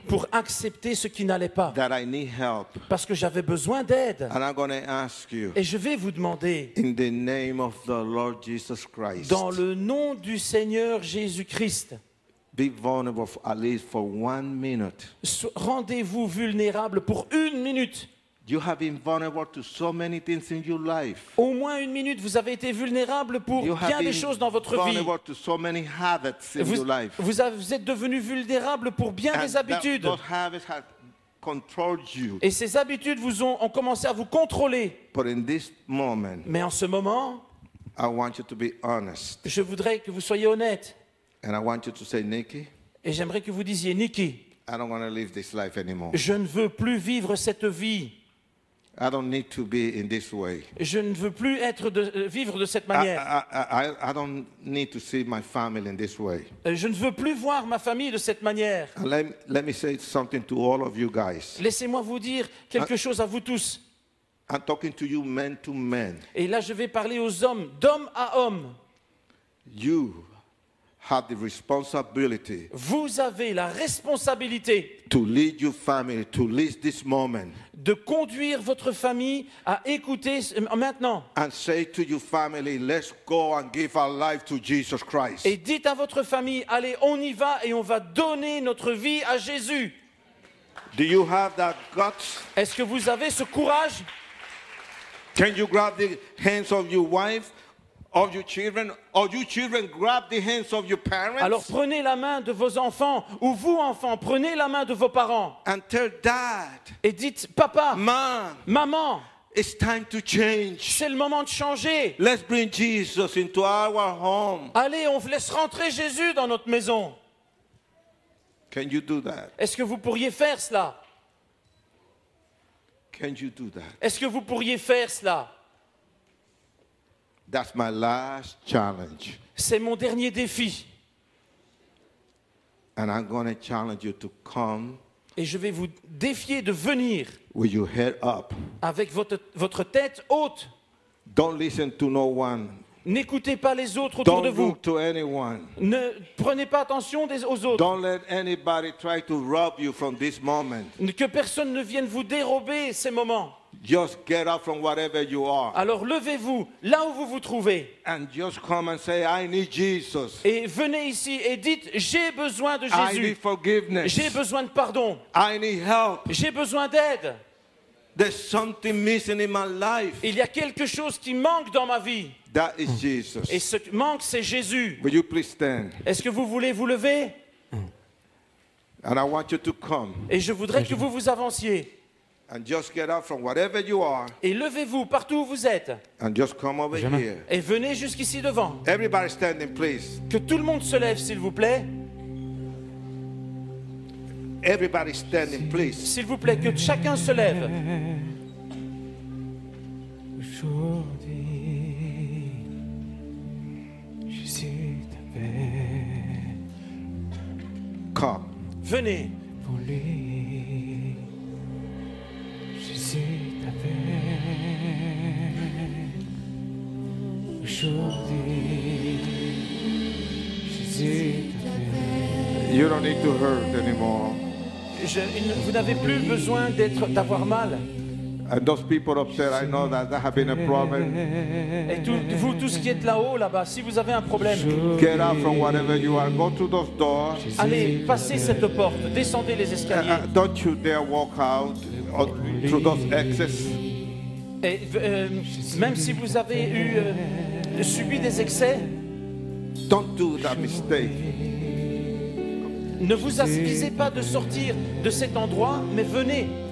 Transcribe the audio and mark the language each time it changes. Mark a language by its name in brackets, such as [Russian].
[French] pour accepter ce qui n'allait pas. [English] That I need help. [French] Parce que j'avais besoin d'aide. [English] And I'm going to ask you. [French] Et je vais vous demander, [English] In the name of the Lord Jesus Christ. [French] dans le nom du Seigneur Jésus-Christ, [English] Be vulnerable at least for 1 minute. [French] rendez-vous vulnérable pour 1 minute. [English] You have been vulnerable to so many things in your life. [French] Au moins 1 minute, vous avez été vulnérable pour [English] You have [French] bien des [English] been [French] choses dans votre vie. [English] vulnerable to so many habits in your life. [French] Vous êtes devenu vulnérable pour bien des habitudes. [English] Those habits have controlled you. [French] Et ces habitudes ont commencé à vous contrôler. [English] But in this moment, [French] Mais en ce moment, [English] I want you to be honest. [French] je voudrais que vous soyez honnête. [English] And I want you to say, Nikki, [French] Et j'aimerais que vous disiez, Nicky, [English] I don't want to live this life anymore. [French] je ne veux plus vivre cette vie. [English] I don't need to be in this way. [French] Je ne veux plus vivre de cette manière. [English] I don't need to see my family in this way. [French] Je ne veux plus voir ma famille de cette manière. [English] And let me say something to all of you guys. [French] Laissez-moi vous dire quelque chose à vous tous. [English] I'm talking to you men to men. [French] Et là, je vais parler aux hommes, d'homme à homme. [English] You have the responsibility [French] Vous avez la responsabilité [English] to lead your family, to lead this moment, [French] de conduire votre famille à écouter maintenant. [English] and say to your family, let's go and give our life to Jesus Christ. [French] Et dites à votre famille, allez, on y va et on va donner notre vie à Jésus. [English] Do you have that guts? [French] Est-ce que vous avez ce courage? [English] Can you grab the hands of your wife, of your children, or you children grab the hands of your parents? [French] Alors prenez la main de vos enfants, ou vous enfants, prenez la main de vos parents. [English] And tell dad, [French] Et dites, papa, [English] Mom, [French] maman, [English] it's time to change. [French] c'est le moment de changer. [English] Let's bring Jesus into our home. [French] Allez, on laisse rentrer Jésus dans notre maison. [English] Can you do that? [French] Est-ce que vous pourriez faire cela? [English] Can you do that? [French] Est-ce que vous pourriez faire cela? [English] That's my last challenge. [French] C'est mon dernier défi. [English] And I'm going to challenge you to come [French] Et je vais vous défier de venir [English] with your head up. [French] avec votre tête haute. [English] Don't listen to no one. [French] N'écoutez pas les autres autour de [English] Don't [French] vous. [English] look to anyone. [French] Ne prenez pas attention aux autres. [English] Don't let anybody try to rob you from this moment. [French] Que personne ne vienne vous dérober ces moments. [English] Just get up from whatever you are. [French] Alors levez-vous là où vous vous trouvez. [English] And just come and say, I need Jesus. [French] Et venez ici et dites, j'ai besoin de [English] I need [French] Jésus. [English] forgiveness. [French] J'ai besoin de pardon. [English] I need help. [French] J'ai besoin d'aide. [English] There's something missing in my life. [French] Il y a quelque chose qui manque dans ma vie. [English] That is Jesus. [French] Et ce qui manque, c'est Jésus. [English] Will you please stand? [French] Est-ce que vous voulez vous lever? [English] And I want you to come [French] Et je voudrais que vous vous avanciez. [English] and just get up from whatever you are [French] Et levez-vous partout où vous êtes. [English] and just come over here. [French] Et venez jusqu'ici devant. [English] Everybody standing, please. [French] Que tout le monde se lève, s'il vous plaît. [English] Everybody standing, please. [French] S'il vous plaît, que chacun se lève. Aujourd'hui, je suis ta paix [English] Come. [French] Venez. pour lui. Je suis ta paix. Aujourd'hui, je suis ta paix. [English] You don't need to hurt anymore. [French] Vous n'avez plus besoin d'avoir mal. [English] And those people up there, I know that have been a problem. [French] Et vous tous qui êtes là-haut, là-bas, si vous avez un problème, [English] Get up from whatever you are. Go to those doors. [French] allez, passez cette porte, descendez les escaliers. [English] Don't you dare walk out through those exits. [French] Et même si vous avez subi des excès, [English] Don't do that mistake. [French] ne vous avisez pas de sortir de cet endroit, mais venez,